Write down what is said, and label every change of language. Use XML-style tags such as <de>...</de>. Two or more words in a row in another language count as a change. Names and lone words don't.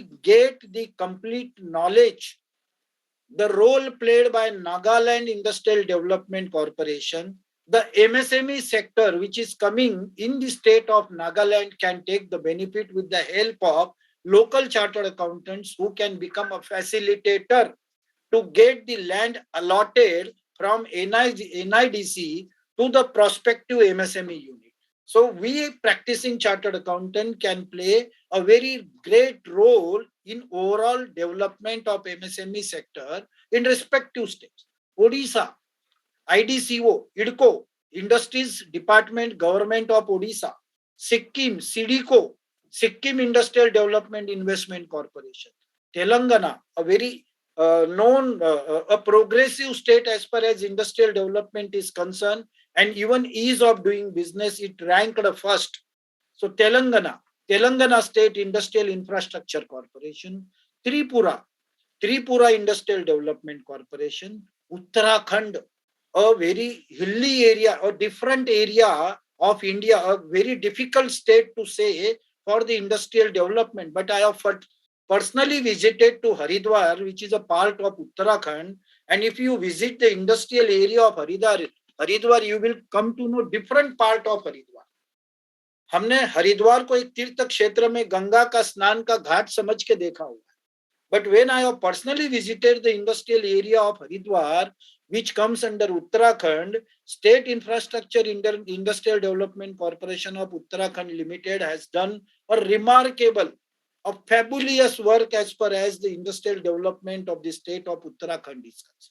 <en>get the complete knowledge, the role played by Nagaland Industrial Development Corporation, the MSME sector which is coming in the state of Nagaland can take the benefit with the help of local chartered accountants who can become a facilitator to get the land allotted from NIDC to the prospective MSME unit. So we practicing chartered accountant can play a very great role in overall development of MSME sector in respective states. Odisha, IDCO, IDCO, Industries Department, Government of Odisha, Sikkim, SIDICO, Sikkim Industrial Development Investment Corporation, Telangana, a very known, a progressive state as far as industrial development is concerned, and even ease of doing business, it ranked first. So Telangana State Industrial Infrastructure Corporation, Tripura, Tripura Industrial Development Corporation, Uttarakhand, a very hilly area, a different area of India, a very difficult state to say for the industrial development. But I have personally visited to Haridwar, which is a part of Uttarakhand. And if you visit the industrial area of Haridwar, you will come to know different part of Haridwar.</en> <hi>हमने हरिद्वार को एक तीर्थ क्षेत्र में गंगा का स्नान का घाट समझ के देखा हुआ.</hi> <en>But when I have personally visited the industrial area of Haridwar, which comes under Uttarakhand, State Infrastructure Industrial Development Corporation of Uttarakhand Limited has done a remarkable, a fabulous work as far as the industrial development of the state of Uttarakhand is concerned.</en>